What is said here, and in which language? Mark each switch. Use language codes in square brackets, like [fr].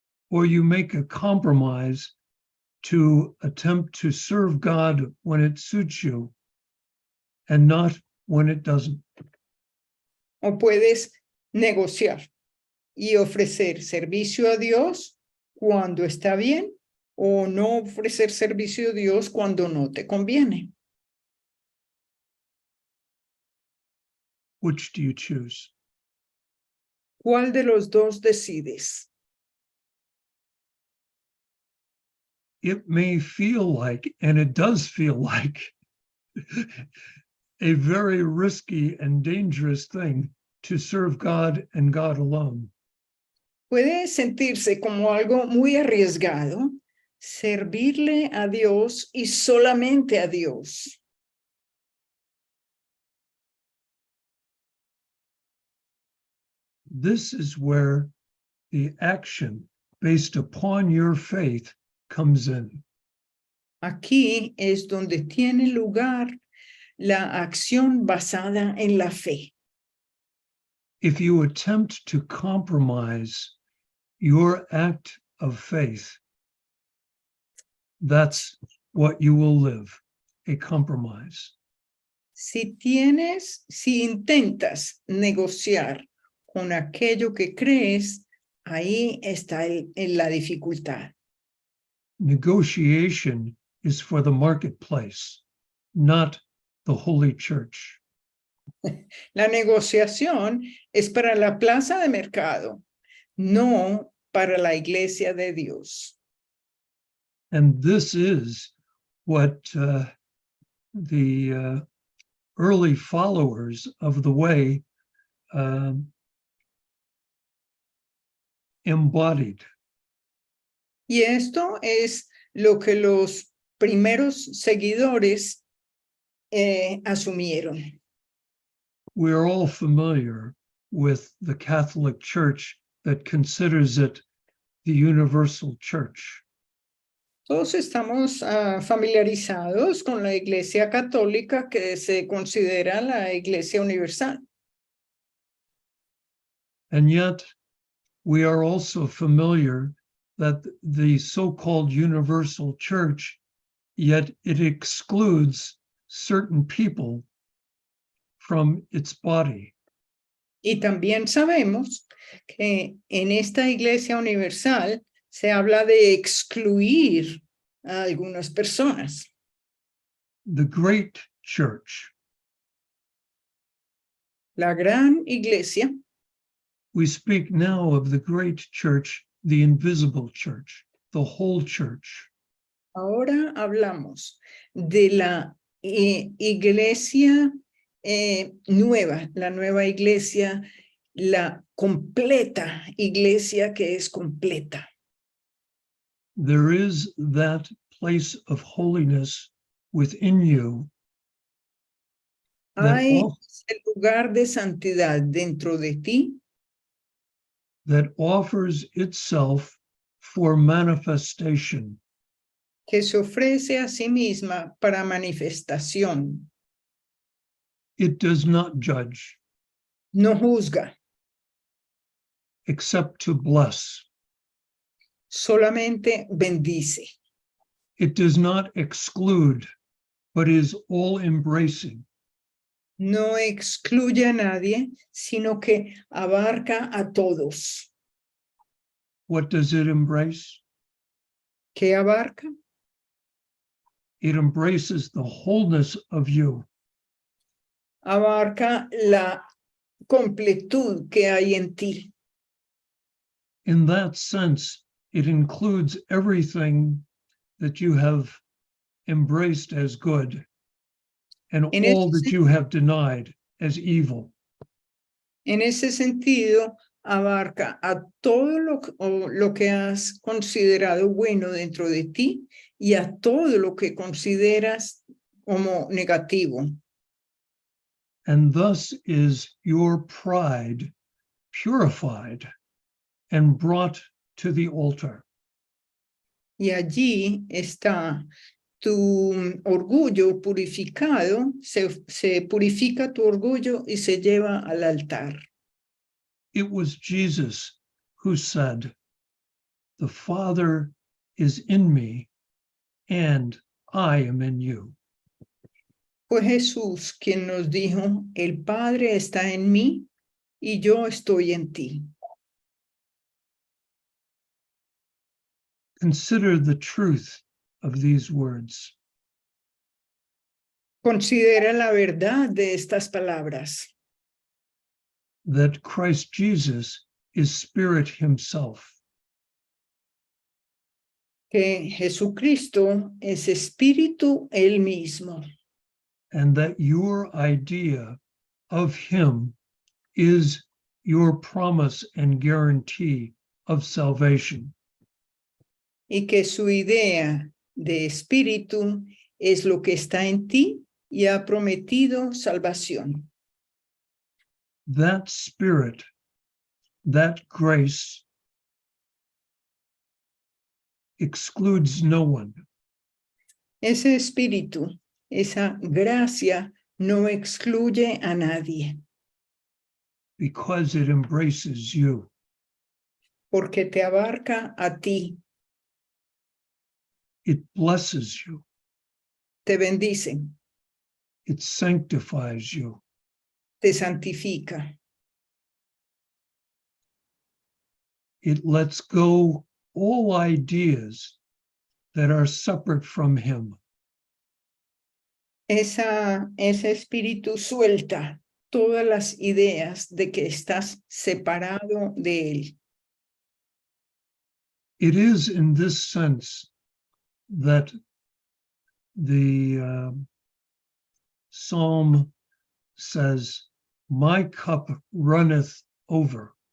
[en] or you make a compromise to attempt to serve God when it suits you and not when it doesn't. [es] o puedes negociar y ofrecer servicio a Dios cuando está bien o no ofrecer servicio a Dios cuando no te conviene. [en] Which do you choose? [es] ¿Cuál de los dos decides? [en] It may feel like, and it does feel like, a very risky and dangerous thing to serve God and God alone. [es] Puede sentirse como algo muy arriesgado servirle a Dios y solamente a Dios. [en] This is where the action based upon your faith comes in. [es] Aquí es donde tiene lugar la acción basada en la fe. [en] If you attempt to compromise your act of faith, that's what you will live, a compromise. [es] Si intentas negociar con aquello que crees, ahí está la dificultad. [en] Negotiation is for the marketplace, not the holy church. [es] La negociación es para la plaza de mercado, no para la iglesia de Dios. [en] And this is what the early followers of the way embodied. [es] Y esto es lo que los primeros seguidores asumieron. [en] We're all familiar with the Catholic Church that considers it the universal church. [es] Todos estamos familiarizados con la Iglesia Católica que se considera la Iglesia Universal. [en] And yet, we are also familiar that the so-called universal church, yet it excludes certain people from its body. [es] Y también sabemos que en esta Iglesia Universal se habla de excluir a algunas personas. [en] The great church, [es] La gran Iglesia, [en] we speak now of the great church, the invisible church, the whole church. [es] ahora hablamos de la Iglesia nueva, la nueva Iglesia, la completa Iglesia que es completa. [en] There is that place of holiness within you [es] Hay el lugar de santidad dentro de ti [en] that offers itself for manifestation. [es] que se ofrece a sí misma para manifestación. [en] It does not judge, [es] No juzga, [en] except to bless. [es] solamente bendice. [en] It does not exclude, but is all-embracing. [es] No excluye a nadie, sino que abarca a todos. [en] What does it embrace? [es] ¿Qué abarca? [en] It embraces the wholeness of you. [es] Abarca la completud que hay en ti. [en] in that sense, it includes everything that you have embraced as good and [es] En [en] all [es] ese [en] that you have denied as evil. [es] En ese sentido, abarca a todo lo que has considerado bueno dentro de ti y a todo lo que consideras como negativo. [en] And thus is your pride purified and brought to the altar. [es] Y allí está tu orgullo purificado, se purifica tu orgullo y se lleva al altar. [en] It was Jesus who said, "The Father is in me and I am in you." [es] Fue Jesús quien nos dijo, el Padre está en mí y yo estoy en ti. [en] Consider the truth of these words. [es] Considera la verdad de estas palabras, [en] That Christ Jesus is Spirit himself, [es] que Jesucristo es Espíritu él mismo, [en] and that your idea of him is your promise and guarantee of salvation. [es] y que su idea de Espíritu es lo que está en ti y ha prometido salvación. [en] That Spirit, that grace excludes no one. [es] Ese Espíritu, esa gracia no excluye a nadie, [en] Because it embraces you. [es] porque te abarca a ti, [en] It blesses you. [es] te bendice, [en] It sanctifies you. [es] te santifica, [en] It lets go all ideas that are separate from him. [es] ese Espíritu suelta todas las ideas de que estás separado de él. [en] It is in this sense that the Psalm says, "My cup runneth over."